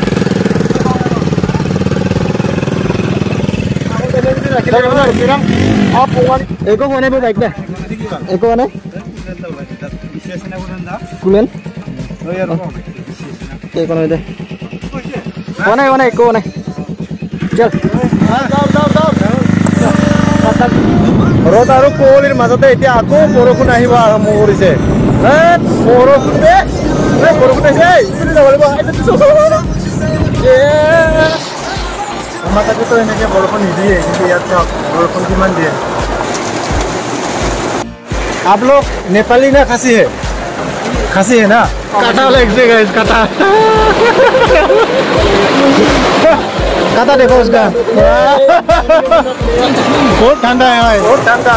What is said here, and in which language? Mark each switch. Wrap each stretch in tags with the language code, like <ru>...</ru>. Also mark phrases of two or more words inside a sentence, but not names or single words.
<as>एको कोने पे बाइक पे एको कोने कुमेन एको कोने दे कोने कोने एको कोने चल। ৰ'দ আৰু কুঁৱলীৰ মাজতে এতিয়া আকৌ বৰষুণ আহিব আৰম্ভ কৰিছে। বৰষুণ বৰষুণ আমাৰ তাতেতো এনেকৈ বৰষুণ নিদিয়ে, কিন্তু ইয়াত চাওক বৰষুণ কিমান দিয়ে।</as> <hi>आप लोग नेपाली ना खासी है? खासी है ना? काटा वाला एक जगह है, काटा काटा देखो उसका। बहुत ठंडा है भाई, बहुत ठंडा।</hi>